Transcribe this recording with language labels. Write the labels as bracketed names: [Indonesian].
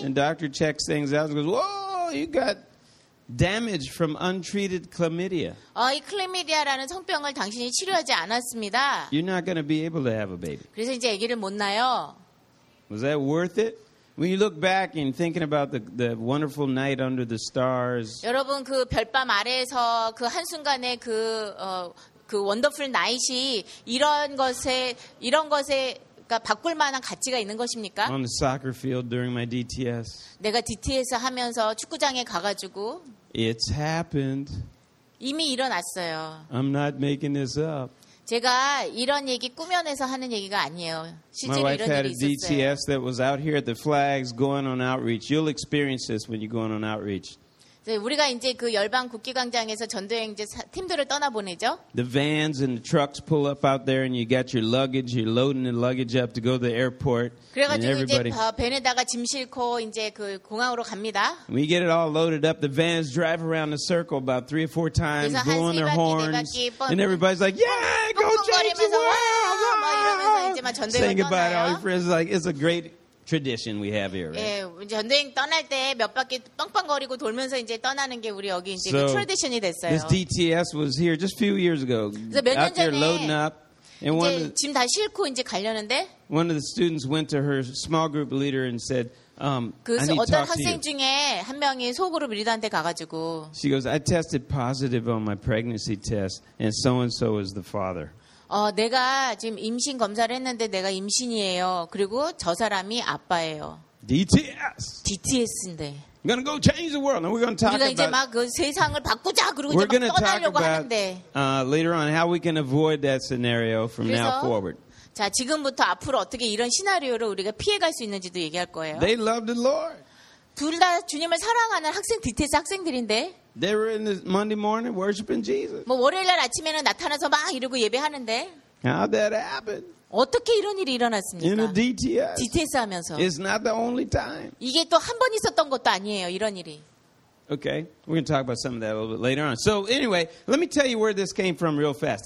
[English] And doctor checks things out and goes, "Whoa, you got damage from untreated chlamydia. [Korean] 이 클래미디아라는 성병을 당신이 치료하지 않았습니다. [English] You're not going to be able to have a baby. [Korean] 그래서 이제 아기를 못 낳아요. [English] Was that worth it? When you look back and thinking about the wonderful night under the stars. [Korean] 여러분 그 별밤 아래에서 그 한순간에 그 원더풀 나잇이 이런 것에 그러니까 바꿀 만한 가치가 있는 것입니까? [English] On the soccer field during my DTS. [Korean] 내가 DTS 하면서 축구장에 가가지고. [English] It's happened. [Korean] 이미 일어났어요. [English] I'm not making this up. [Korean] 제가 이런 얘기 꾸며내서 하는 얘기가 아니에요. 실제로 이런 일이 있었어요. [English] My wife had a DTS that was out here at the flags going on outreach. You'll experience this when you go on outreach. [Korean] 우리가 이제 그 열방 국기 광장에서 전도행 이제 팀들을 떠나 보내죠. [English] The vans and the trucks pull up out there and you got your luggage, you're loading the luggage up to go to the airport. [Korean] 그래 가지고 이제 밴에다가 짐 싣고 이제 그 공항으로 갑니다. [English] We get it all loaded up. The vans drive around the circle about 3 or 4 times blowing their horns. And everybody's like, "Yeah, go change the world!" [Korean] 이제 막 전도행 떠나요. [English] Saying goodbye to all your friends like it's a great tradition we have here. [Korean] 예, 전도행 떠날 때 몇 바퀴 빵빵거리고 돌면서 이제 떠나는 게 우리 여기 이제 트래디션이 됐어요. [English] This DTS was here just a few years ago. [Korean] 몇 년 전에 이제 짐 다 싣고 이제 가려는데 [English] One of the students went to her small group leader and said, I need to talk to you. [Korean] 어떤 학생 중에 한 명이 소그룹 리더한테 가가지고 [English] She goes, I tested positive on my pregnancy test and so and so is the father. [Korean] 내가 지금 임신 검사를 했는데 내가 임신이에요. 그리고 저 사람이 아빠예요. [English] DTS. [Korean] DTS인데. [English] We're gonna go change the world. And we're gonna talk about. [Korean] 우리가 이제 막 그 세상을 바꾸자 그러고 이제 막 떠나려고 하는데. [English] Later on, how we can avoid that scenario from now forward. [Korean] 자 지금부터 앞으로 어떻게 이런 시나리오를 우리가 피해갈 수 있는지도 얘기할 거예요. [English] They love the Lord. [Korean] 둘 다 주님을 사랑하는 학생 BTS 학생들인데. [English] They were in the Monday morning worshiping Jesus. [Korean] 뭐 월요일 날 아침에는 나타나서 막 이러고 예배하는데. [English] How that happened? [Korean] 어떻게 이런 일이 일어났습니까? [English] In a DTS. [Korean] DTS 하면서. [English] It's not the only time. [Korean] 이게 또 한 번 있었던 것도 아니에요, 이런 일이. [English] Okay, we're going to talk about some of that a little bit later on. So anyway, let me tell you where this came from real fast.